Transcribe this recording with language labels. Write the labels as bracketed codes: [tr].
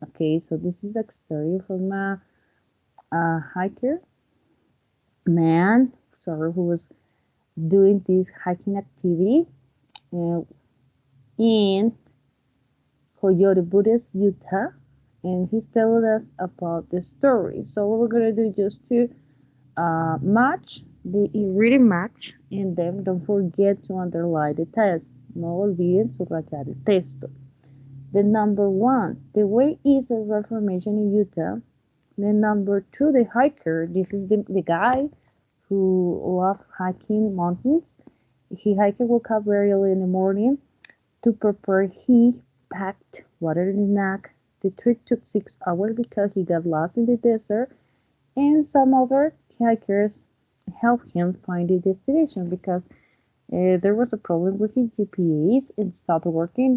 [en] Okay, so this is a story from a hiker man, sorry, who was doing this hiking activity in Coyote Buttes, Utah, and he's telling us about the story. So what we're gonna do just to match the reading match, and then don't forget to underline the test. [es] No olviden subrayar el texto. [en] The number 1, the way is a reformation in Utah. The number 2, the hiker. This is the guy who loves hiking mountains. He hiked woke up very early in the morning to prepare. He packed water and snack. The trip took 6 hours because he got lost in the desert, and some other hikers helped him find the destination because there was a problem with his GPS and stopped working.